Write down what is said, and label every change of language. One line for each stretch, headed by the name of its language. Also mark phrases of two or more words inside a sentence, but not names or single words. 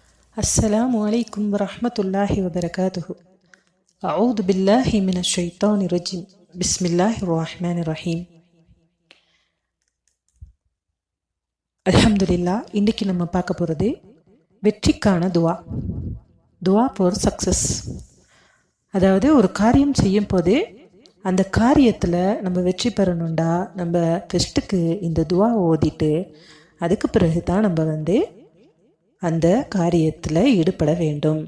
Arabic: السلام عليكم ورحمة الله وبركاته. أعوذ بالله من الشيطان الرجيم. بسم الله الرحمن الرحيم. الحمد لله.
Tamil: இன்றைக்கி நம்ம பார்க்க போகிறது வெற்றிக்கான துவா
English: for success.
Tamil: அதாவது ஒரு காரியம் செய்யும் போதே அந்த காரியத்தில் நம்ம வெற்றி பெறணுண்டா நம்ம ஃபஸ்ட்டுக்கு இந்த துவா ஓதிட்டு அதுக்கு பிறகு தான் நம்ம அந்த காரியத்தில் ஈடுபட வேண்டும்.